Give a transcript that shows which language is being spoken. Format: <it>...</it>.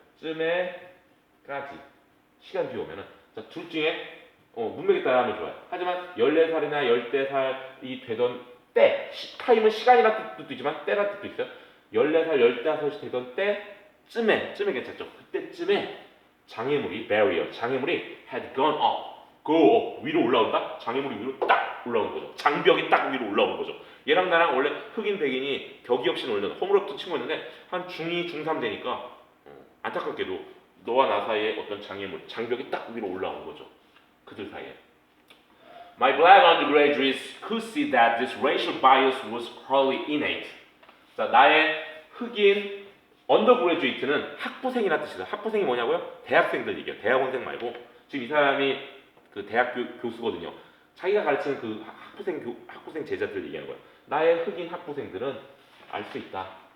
<ko>쯤에까지 시간 뒤에 오면은 둘 중에 문맥에 따라 하면 좋아요. 하지만 14살이나 10대살이 되던 때 타임은 시간이라는 뜻도 있지만 때라는 뜻도 있어요. 14살, 15이 되던 때쯤에 괜찮죠. 그때쯤에 장애물이</ko> <en>had gone up, go up</en> <ko>위로 올라온다. 장애물이 위로 딱 올라오는 거죠. 장벽이 딱 위로 올라오는 거죠. 얘랑 나랑 원래 흑인 백인이 격이 없이 놀던 호물업도 친구였는데 한 중2, 중3 되니까 안타깝게도 너와 나 사이에 어떤 장벽이 딱 위로 올라온 거죠. 그들 사이에.</ko> <en>My black undergraduates could see that this racial bias was wholly innate.</en> <ko>자, 나의 흑인 언더그레듀에이트는 학부생이라는 뜻이다. 학부생이 뭐냐고요? 대학생들 얘기예요. 대학원생 말고 지금 이 사람이 그 대학 교수거든요. 자기가 가르치는 그 학부생 제자들 얘기하는 거예요. 나의 흑인 학부생들은 알 수 있다.</ko>